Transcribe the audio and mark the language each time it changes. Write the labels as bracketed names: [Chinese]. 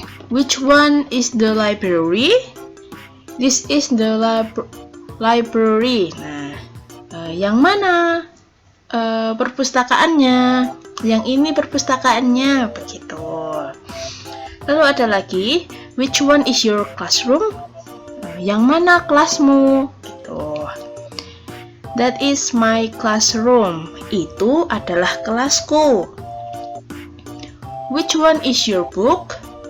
[English] Which one is the library? This is the library. [Indonesian] Nah, yang mana perpustakaannya? Yang ini perpustakaannya begitu. Lalu ada lagi, [English] which one is your classroom? [Indonesian] Yang mana kelasmu? Gitu. [English] That is my classroom. [Indonesian] Itu adalah kelasku. [English] Which one is your book?